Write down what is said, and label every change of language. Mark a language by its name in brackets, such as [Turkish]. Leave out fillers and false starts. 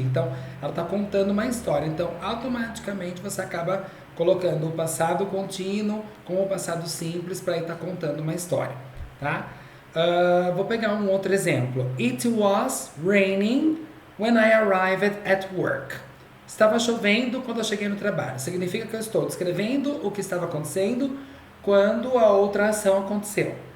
[Portuguese] Então, ela está contando uma história. Então, automaticamente você acaba colocando o passado contínuo com o passado simples para estar contando uma história, tá? Vou pegar um outro exemplo. [English] It was raining when I arrived at work. [Portuguese] Estava chovendo quando eu cheguei no trabalho. Significa que eu estou descrevendo o que estava acontecendo quando a outra ação aconteceu.